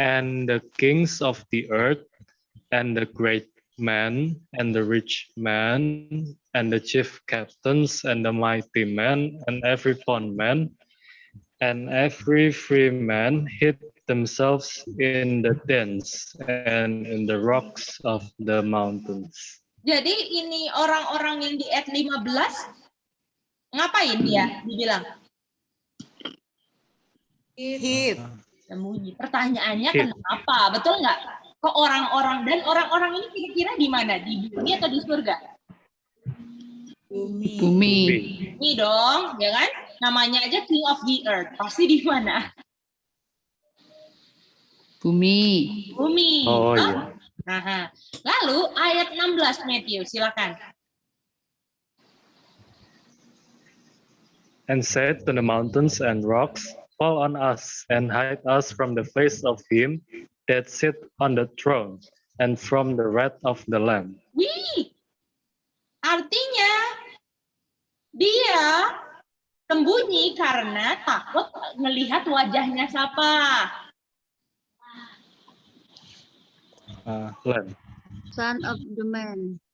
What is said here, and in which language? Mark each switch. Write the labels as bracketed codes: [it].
[en] And the kings of the earth, and the great men, and the rich men, and the chief captains, and the mighty men, and every bondman, and every free man hid themselves in the dens and in the rocks of the mountains. [id] Jadi ini orang-orang yang di ayat 15 ngapain dia dibilang? [en] Hit. [id] Sembunyi. Pertanyaannya [en] Hid. [id] kenapa? Betul nggak? Ke orang-orang, dan orang-orang ini kira-kira di mana? Di bumi atau di surga? Bumi. Bumi. Bumi dong, ya kan? Namanya aja [en] King of the Earth. [id] Pasti di mana? Bumi. Bumi. Oh iya. Nah, lalu ayat 16 Matthew, silakan. [en] And said to the mountains and rocks, fall on us and hide us from the face of him that sit on the throne and from the wrath of the Lamb. [id] Wih, artinya dia sembunyi karena takut melihat wajahnya siapa. [en] Lamb. Son of the man.